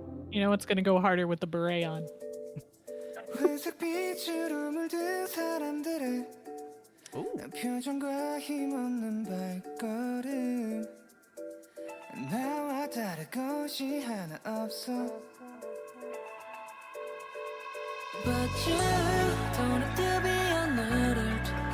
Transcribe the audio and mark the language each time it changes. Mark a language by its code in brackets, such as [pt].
[en] You know what's gonna go harder with the beret on? [ko] 회색 빛으로 물든 사람들의 Ooh. 표정과 힘없는 발걸음 나와 다를 것이 하나 없어 [en] But you don't have to be an adult.